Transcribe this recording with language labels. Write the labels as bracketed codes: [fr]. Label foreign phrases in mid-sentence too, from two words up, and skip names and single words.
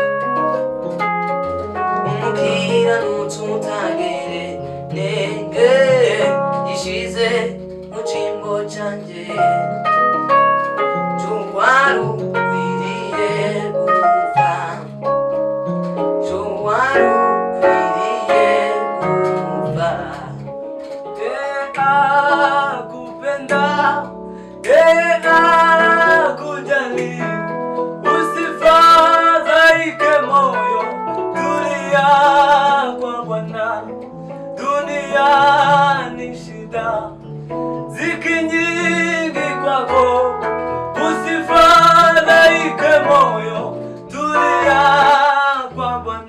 [rw] umukiranutsi utagere nenge, gishize mu cyimbo cyanjye, warukwiriye gupfa, warukwiriye gupfa. [sw] Kupenda, kujali, usifadhaike moyo, tulia kwa Bwana. Dunia ni shida, ziki nyingi kwako, usifadhaike moyo, tulia kwa Bwana.